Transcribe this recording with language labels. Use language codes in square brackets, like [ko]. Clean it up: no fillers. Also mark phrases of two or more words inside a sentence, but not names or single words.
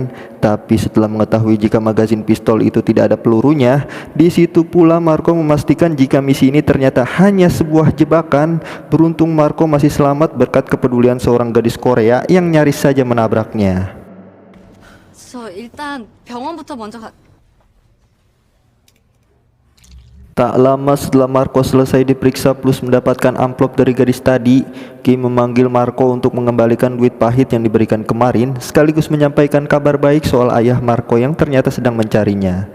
[id] Tapi setelah mengetahui jika magazin pistol itu tidak ada pelurunya, di situ pula Marco memastikan jika misi ini ternyata hanya sebuah jebakan. Beruntung Marco masih selamat berkat kepedulian seorang gadis Korea yang nyaris saja menabraknya. [ko] 일단 병원부터 먼저 가. [id] Tak lama setelah Marco selesai diperiksa plus mendapatkan amplop dari gadis tadi, Kim memanggil Marco untuk mengembalikan duit pahit yang diberikan kemarin, sekaligus menyampaikan kabar baik soal ayah Marco yang ternyata sedang mencarinya.